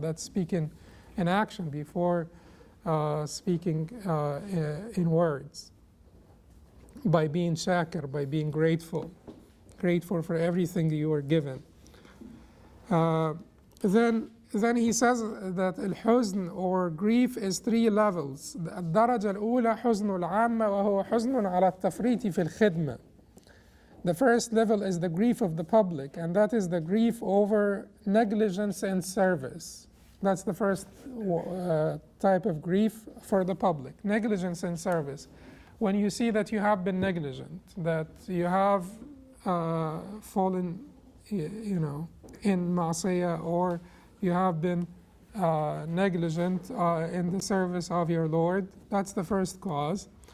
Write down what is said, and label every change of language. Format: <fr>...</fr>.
<en>That's speaking in action before speaking in words. By being shakir, by being grateful for everything you were given. Then then he says that الحزن or grief is three levels.</en> <ar>الدرجة الأولى حزن العامة وهو حزن على التفريط في الخدمة.</ar> <en>The first level is the grief of the public, and that is the grief over negligence in service. That's the first type of grief for the public, negligence in service. When you see that you have been negligent, that you have fallen, in ma'asiyah, or you have been negligent in the service of your Lord, that's the first cause.</en>